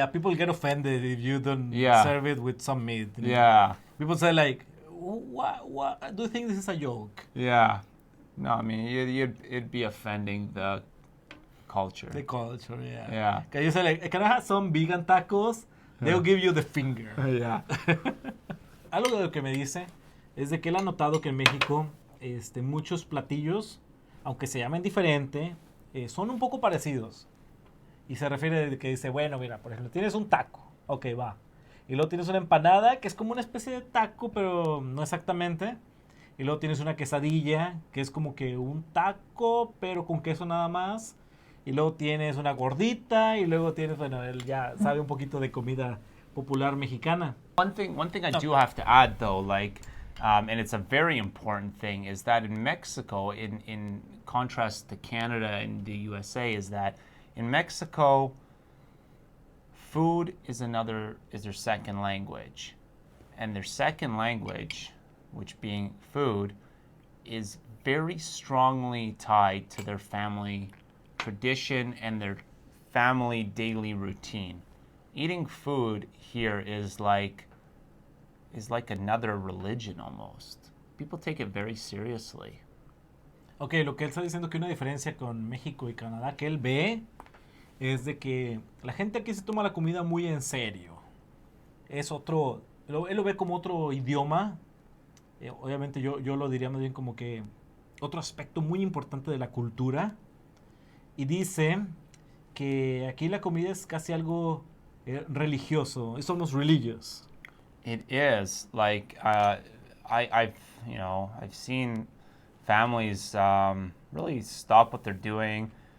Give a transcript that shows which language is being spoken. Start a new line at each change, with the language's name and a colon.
English: Yeah, people get offended if you don't serve it with some meat. Yeah. People say like, what? Do you think this is a joke? Yeah. No, I mean, it'd be offending the culture. The culture, yeah. Yeah. Can you say like, can I have some vegan tacos? They'll give you the finger. Yeah.
Spanish: Algo de lo que me dice es de que él ha notado que en México muchos platillos, aunque se llamen diferente, son un poco parecidos. Y se refiere de que dice, bueno, mira, por ejemplo, tienes un taco, ok, va. Y luego tienes una empanada, que es como una especie de taco, pero no exactamente. Y luego tienes una quesadilla, que es como que un taco, pero con queso nada más. Y luego tienes una gordita, y luego tienes, bueno, él ya sabe un poquito de comida popular mexicana.
English: One thing I do have to add, though, like, and it's a very important thing, is that in Mexico, in contrast to Canada and the USA, is that in Mexico, food is their second language. And their second language, which being food, is very strongly tied to their family tradition and their family daily routine. Eating food here is like another religion almost. People take it very seriously.
Spanish: Ok, lo que él está diciendo que una diferencia con México y Canadá que él ve es de que la gente aquí se toma la comida muy en serio. Es otro, él lo ve como otro idioma. Obviamente yo lo diría más bien como que otro aspecto muy importante de la cultura. Y dice que aquí la comida es casi algo religioso.
English: It's almost religious. It is. Like, I've seen families really stop what they're doing.